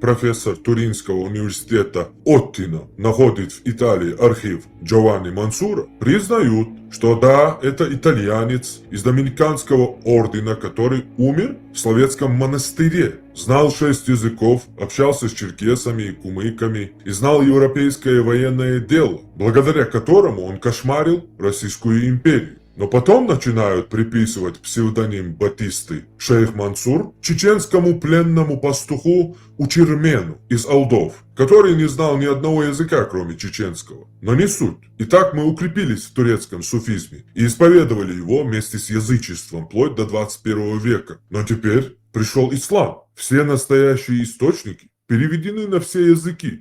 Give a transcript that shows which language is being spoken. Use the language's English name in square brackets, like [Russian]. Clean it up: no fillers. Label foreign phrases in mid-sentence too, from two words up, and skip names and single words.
[Russian] профессор Туринского университета Оттино находит в Италии архив Джованни Мансура, признают, что да, это итальянец из доминиканского ордена, который умер в Словецком монастыре, знал 6 языков, общался с черкесами и кумыками и знал европейское военное дело, благодаря которому он кошмарил Российскую империю. Но потом начинают приписывать псевдоним Батисты шейх Мансур чеченскому пленному пастуху Учирмену из Алдов, который не знал ни одного языка, кроме чеченского. Но не суть. Итак, мы укрепились в турецком суфизме и исповедовали его вместе с язычеством вплоть до 21 века. Но теперь пришел ислам. Все настоящие источники переведены на все языки.